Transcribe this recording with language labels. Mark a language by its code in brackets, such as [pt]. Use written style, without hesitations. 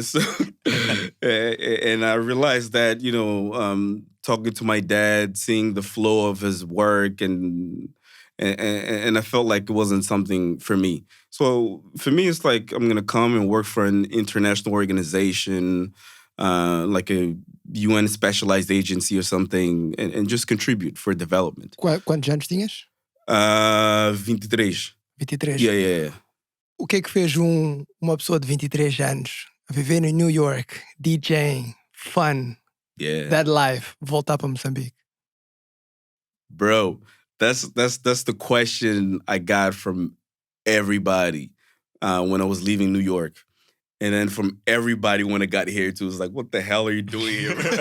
[en] So, and I realized that, talking to my dad, seeing the flow of his work, and I felt like it wasn't something for me. So for me, it's like I'm going to come and work for an international organization, like a UN specialized agency or something, and just contribute for development. [pt] Quantos anos tinhas? 23. 23. [en] Yeah. [pt] O que é que fez uma pessoa de 23 anos a viver em New York, [en] DJing, fun, that life, [pt] voltar para Moçambique? [en] Bro, that's the question I got from everybody when I was leaving New York. And then from everybody when I got here too, it was like, what the hell are you doing here?